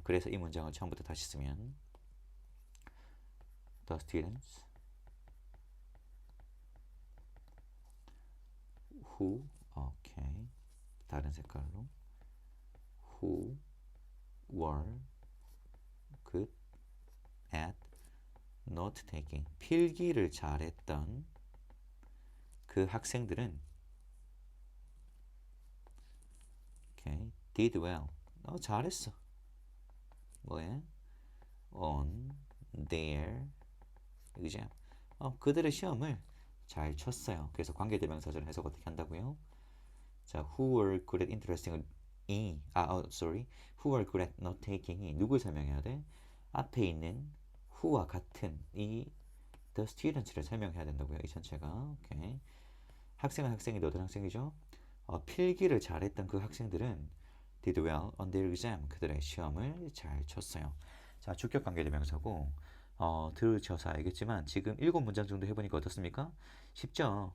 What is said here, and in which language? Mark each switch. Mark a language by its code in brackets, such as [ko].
[en] 그래서 이 문장을 처음부터 다시 쓰면 the students who, [ko] 오케이, 다른 색깔로 [en] who were good at note taking, [ko] 필기를 잘했던 그 학생들은 오케이, [en] did well, [ko] 잘했어. 뭐에? [en] on their exam, [ko] 그들의 시험을 잘 쳤어요. 그래서 관계대명사절 해석 어떻게 한다고요? [en] 자, who were good at interesting sorry, who were good at not taking [ko] 이 누굴 설명해야 돼? 앞에 있는 who와 같은 이 the students를 설명해야 된다고요. 이 전체가. 오케이. 학생은 학생인데 어떤 학생이죠? 필기를 잘했던 그 학생들은 [en] did well on their exam, [ko] 그들의 시험을 잘 쳤어요. 자, 주격 관계대명사고 들으셔서 알겠지만 지금 7문장 정도 해보니까 어떻습니까? 쉽죠?